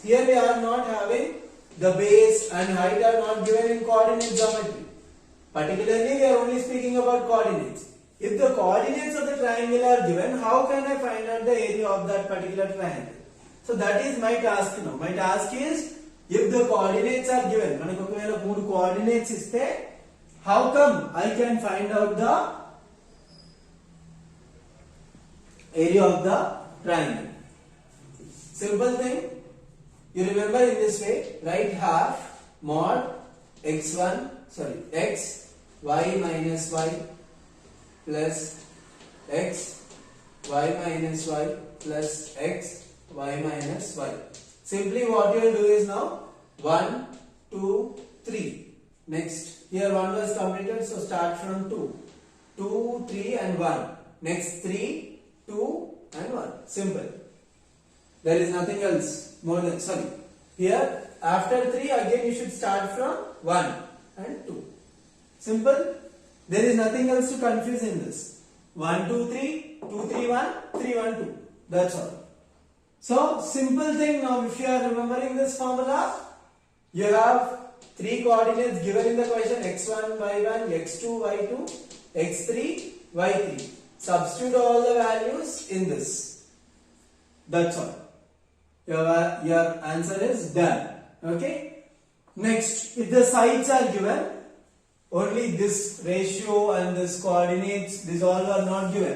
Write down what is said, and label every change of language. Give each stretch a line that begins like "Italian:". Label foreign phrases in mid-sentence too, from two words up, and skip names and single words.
English: Here we are not having the base and height are not given in coordinate geometry. Particularly we are only speaking about coordinates. If the coordinates of the triangle are given, how can I find out the area of that particular triangle? So that is my task now. My task is, if the coordinates are given,
Telugu: మనకు ఒకవేళ 3 coordinates ఇస్తే,
English: how come I can find out the area of the triangle? Simple thing, you remember in this way, write half mod x y minus y plus x y minus y plus x y minus y. Simply what you will do is now 1, 2, 3. Next, here 1 was completed, so start from 2. 2, 3 and 1. Next 3, 2 and 1. Simple. There is nothing else more than, sorry. Here after 3 again you should start from 1 and 2. Simple. There is nothing else to confuse in this. 1, 2, 3, 2, 3, 1, 3, 1, 2. That's all. So simple thing now, if you are remembering this formula, you have 3 coordinates given in the question, x1, y1, x2, y2, x3, y3. Substitute all the values in this. That's all. Your answer is done. Okay. Next, if the sides are given, only this ratio and this coordinates, these all are not given.